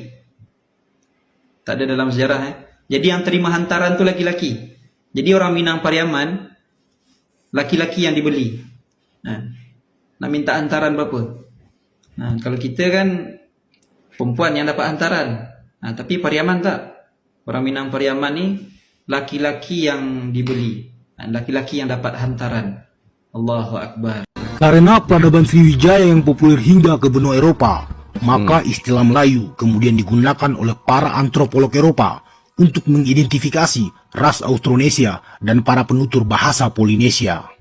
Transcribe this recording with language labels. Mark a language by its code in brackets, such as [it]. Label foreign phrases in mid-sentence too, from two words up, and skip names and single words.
[ms] Tak ada dalam sejarah. Jadi yang terima hantaran tu laki-laki. Jadi orang Minang Pariaman, laki-laki yang dibeli. Nak minta hantaran berapa? Kalau kita kan perempuan yang dapat hantaran. Tapi Pariaman tak. Orang Minang Pariaman ni laki-laki yang dibeli. Laki-laki yang dapat hantaran. [ar] Allahu Akbar. [id] Karena peradaban Sriwijaya yang populer hingga ke benua Eropa, maka istilah Melayu kemudian digunakan oleh para antropolog Eropa untuk mengidentifikasi ras Austronesia dan para penutur bahasa Polinesia.